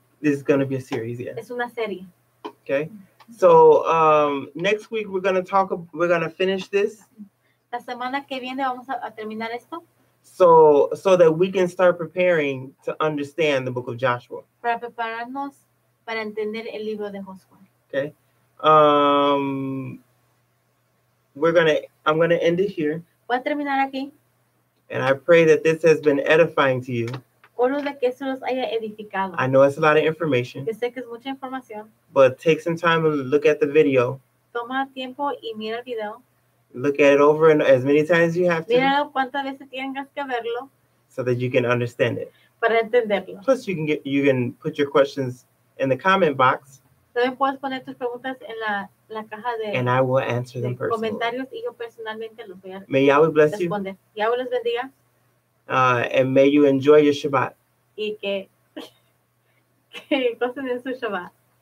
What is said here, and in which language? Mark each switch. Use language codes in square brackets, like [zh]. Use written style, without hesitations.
[en] This is going to be a series, yeah. [es] Es una serie. [en] Okay? So next week we're going to finish this [es] La semana que viene vamos a terminar esto [en] so that we can start preparing to understand the book of Joshua. [es] para prepararnos para entender el libro de Josué. [en] Okay? I'm going to end it here. [es] Voy a terminar aquí. [en] And I pray that this has been edifying to you. [es] Oro de que eso los haya edificado. [en] I know it's a lot of information, [es] Que sé que es mucha información. [en] but take some time and look at the video. [es] Toma tiempo y mira el video. [en] Look at it over and as many times as you have to [es] Míralo cuántas veces tengas que verlo [en] so that you can understand it. [es] para entenderlo. [en] Plus, you can put your questions in the comment box, [es] También puedes poner tus preguntas en la caja [en] and I will answer them [es] de [en] personally. [es] comentarios y yo personalmente los voy a [en] May Yahweh bless you, [es] responder. Yahweh los bendiga [en] and may you enjoy your Shabbat. [es] y que gocen en su Shabbat.